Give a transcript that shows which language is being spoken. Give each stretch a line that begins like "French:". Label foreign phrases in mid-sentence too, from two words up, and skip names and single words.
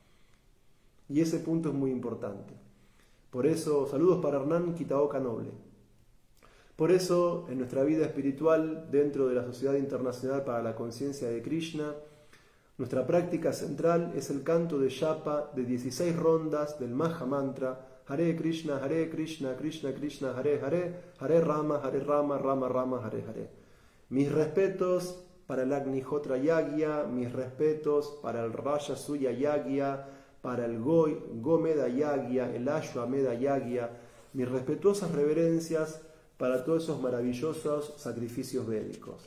Spanish: Y ese punto es muy importante. Por eso, saludos para Hernán Kitaoka Noble. Por eso, en nuestra vida espiritual, dentro de la Sociedad Internacional para la Conciencia de Krishna, nuestra práctica central es el canto de Japa de 16 rondas del Maha Mantra,
Sanskrit: Hare Krishna, Krishna Krishna, Hare Hare, Hare Rama, Rama Rama, Hare Hare.
Spanish: Mis respetos para el Agnihotra Yagya, mis respetos para el Rajasuya Yagya, para el Gomedha Yagya, el Ashwamedha Yagya, mis respetuosas reverencias para todos esos maravillosos sacrificios védicos.